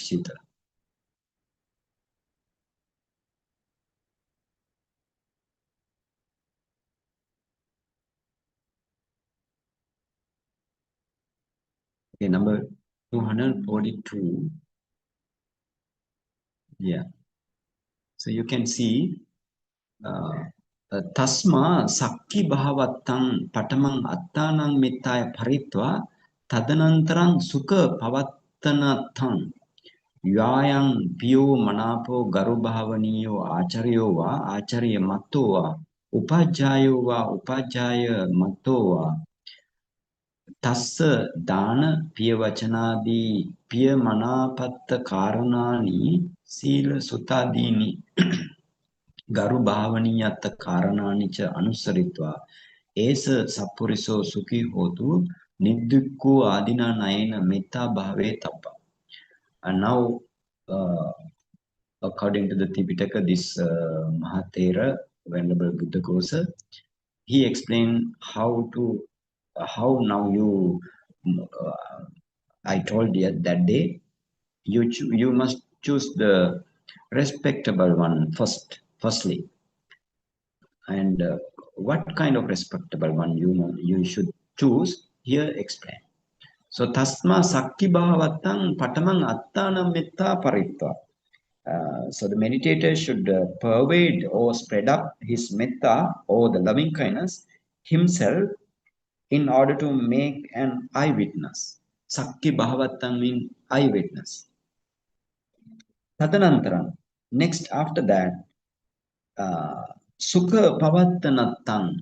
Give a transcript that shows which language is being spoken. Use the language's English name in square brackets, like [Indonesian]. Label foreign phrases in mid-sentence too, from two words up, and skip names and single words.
[English] Shita. Okay, number 242. Yeah. So you can see [Pali] Tasma Sakki Bhavattang Patamang Attanang Mittaya Paritva Tadanantaram Sukha Pavattanathang Yayang Pio Manapo Garubhavaniyo Acharyo va Acharya Matto va Upajayo va Upajaya Matto va Tassa Dana Piyavachanadi Piyamanapatta Karanani Sila Sutadini Garu Bhavaniyata Karanani cha Anusaritva Esa Sapuriso Sukhi Hotu Nidukku Adina Naina Mettābhāvanākathā. [English] And now, according to the Tipitaka, this Mahatera, Venerable Buddha Kosa, he explained how now you, I told you that day, you must choose the respectable one firstly. And what kind of respectable one you should choose, here explain. [Pali] So tasma sakki bhavattang patamang attanam metta paritva. [English] So the meditator should pervade or spread up his metta or the loving kindness himself in order to make an eyewitness. [Pali] Sakki bhavattang [English] means eyewitness. Tadanantaram, next after that, [Pali] Sukha Pavattanatang.